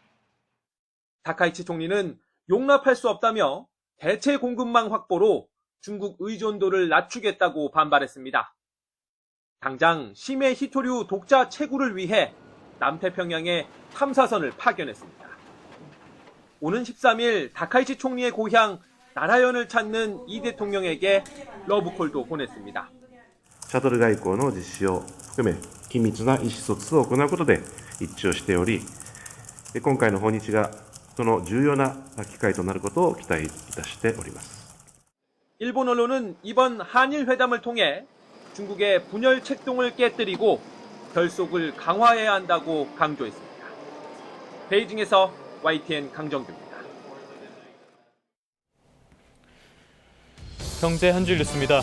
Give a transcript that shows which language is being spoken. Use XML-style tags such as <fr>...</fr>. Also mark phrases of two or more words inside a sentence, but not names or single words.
<ko>다카이치 총리는 용납할 수 없다며 대체 공급망 확보로 중국 의존도를 낮추겠다고 반발했습니다. 당장 심해 히토류 독자 채굴을 위해 남태평양에 탐사선을 파견했습니다. 오는 13일 다카이치 총리의 고향 나라현을 찾는 이 대통령에게 러브콜도 보냈습니다.</ko> <ja>シャトル外交の実施を含め緊密な意思疎通を行うことで一致をしており、今回の訪日がその重要な機会となることを期待いたしております.</ja> <ko>일본 언론은 이번 한일 회담을 통해 중국의 분열 책동을 깨뜨리고 결속을 강화해야 한다고 강조했습니다. 베이징에서 YTN 강정규입니다. 경제 한 줄 뉴스입니다.</ko>